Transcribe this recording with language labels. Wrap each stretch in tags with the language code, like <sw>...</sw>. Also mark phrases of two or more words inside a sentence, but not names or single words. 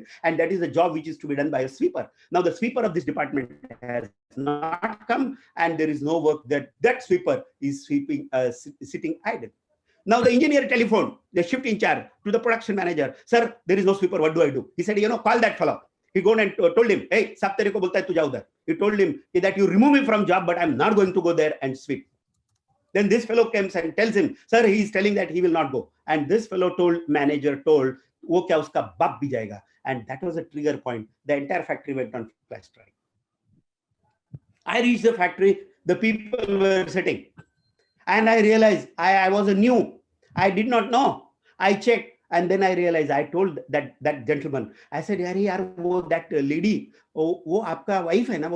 <en>And that is a job which is to be done by a sweeper. Now the sweeper of this department has not come and there is no work. That sweeper is sweeping, sitting idle. Now the engineer telephoned the shift in charge to the production manager. Sir, there is no sweeper. What do I do? He said, call that fellow. He gone and told him,</en> <hi>हे, साब तेरे को बोलता है, तू जाओ उधर.</hi> <en>He told him that you remove me from job, but I'm not going to go there and sweep. Then this fellow comes and tells him, sir, he is telling that he will not go. And this fellow manager told,</en> <hi>वो क्या उसका बाप भी जायेगा.</hi> <en>And that was a trigger point. The entire factory went on flash strike. I reached the factory. The people were sitting. And I realized I was a new. I did not know. I checked. And then I realized, I told that gentleman, I said, yaar, that lady,</en> <hi>वो आपका wife है ना?</hi>